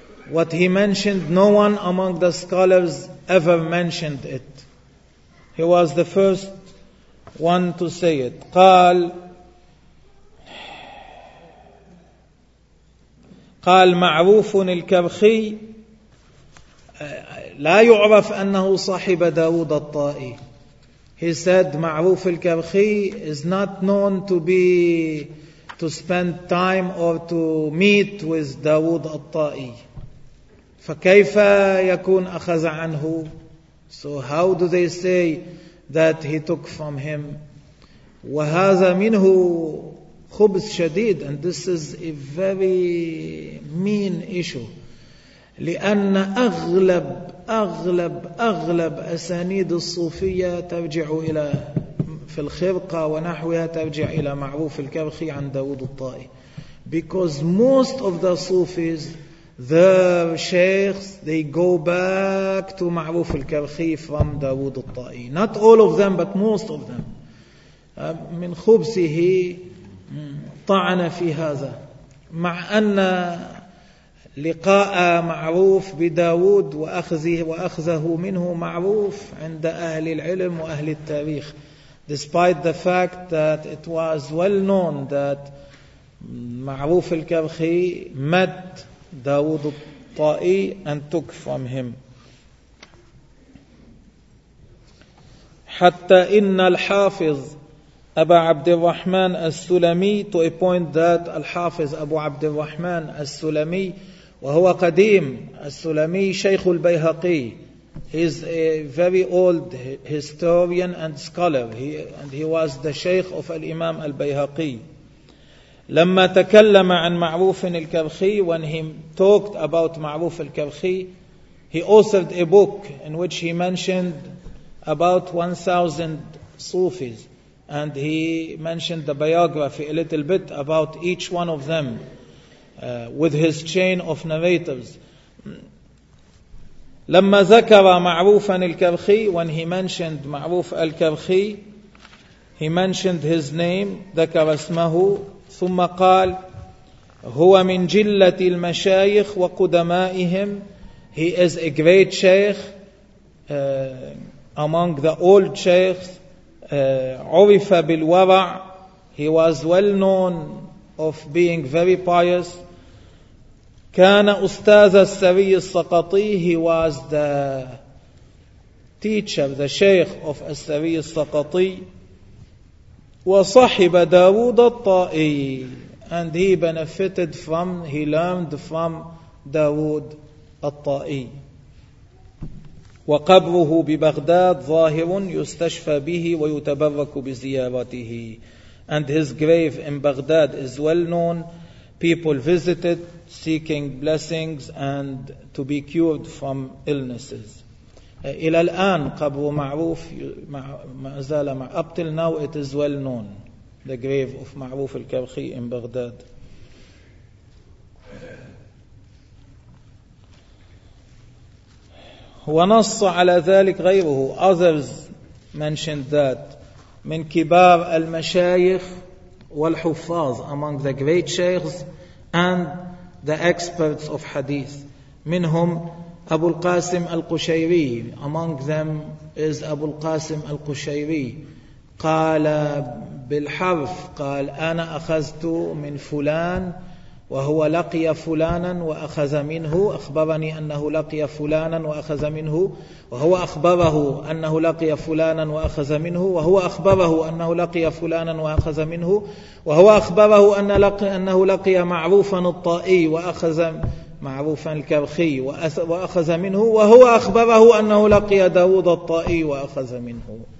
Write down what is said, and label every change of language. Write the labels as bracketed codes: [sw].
[en] What he mentioned, no one among the scholars ever mentioned it. He was the first one to say it. [ar] قال معروف الكرخي لا يعرف أنه صاحب داود الطائي. [en] He said معروف الكرخي is not known to be to spend time or to meet with داود الطائي. [ar] فكيف يكون أخذ عنه؟ [en] So how do they say that he took from him? [ar] وهذا منه خبث شديد. [en] And this is a very mean issue. [ar] لأن أغلب أسانيد الصوفية ترجع إلى في الخرقة ونحوها ترجع إلى معروف الكرخي عن داود الطائي. [en] Because most of the Sufis, their sheikhs, they go back to معروف الكرخي from داود الطائي. Not all of them, but most of them. [ar] من خبثه طعن في هذا، مع أن لقاء معروف بداود وأخذه منه معروف عند أهل العلم وأهل التاريخ. [en] Despite the fact that it was well known that معروف الكرخي met داود الطائي and took from him. [ar] حتى إن الحافظ أبا عبد الرحمن السلمي، [en] to a point that [ar] الحافظ أبو عبد الرحمن السلمي وهو قديم السلمي شيخ البيهقي. [en] He is a very old historian and scholar. He was the Sheikh of Al-Imam Al-Bayhaqi. [ar] لما تكلم عن معروف الكرخي, [en] when he talked about معروف الكرخي, he authored a book in which he mentioned about 1,000 Sufis. And he mentioned the biography a little bit about each one of them with his chain of narrators. [ar] لما ذكر معروفا الكرخي, [en] when he mentioned [ar] معروف الكرخي, [en] he mentioned his name, [ar] ذكر اسمه, ثم قال هو من جلة المشايخ وقدمائهم. [en] He is a great sheikh among the old sheikhs. [ar] عرف بالورع. [en] He was well known of being very pious. [ar] كان أستاذ السري السقطي. [en] He was the teacher, the sheikh of السري السقطي. [ar] وصاحب داود الطائي. [en] And he benefited from, he learned from داود الطائي. [ar] وقبره ببغداد ظاهر يستشفى به ويتبرك بزيارته. [en] And his grave in Baghdad is well known. People visit it seeking blessings and to be cured from illnesses. [ar] إلى الآن قبر معروف ما زال مع, [en] up till now it is well known, the grave of معروف الكرخي in Baghdad. [ar] ونص على ذلك غيره. [en] Others mentioned that. [ar] من كبار المشايخ والحفاظ, [en] among the great sheikhs and the experts of hadith. [ar] منهم أبو القاسم القشيري. [en] Among them is [ar] أبو القاسم القشيري. قال بالحرف, قال أنا أخذت من فلان وهو لقي فلانا وأخذ منه, أخبرني أنه لقي فلانا وأخذ منه, وهو أخبره أنه لقي فلانا وأخذ منه, وهو أخبره أنه لقي فلانا وأخذ منه, وهو أخبره أنه لقي معروفا الطائي وأخذ معروفا الكرخي وأخذ منه, وهو أخبره أنه لقي داود الطائي وأخذ منه.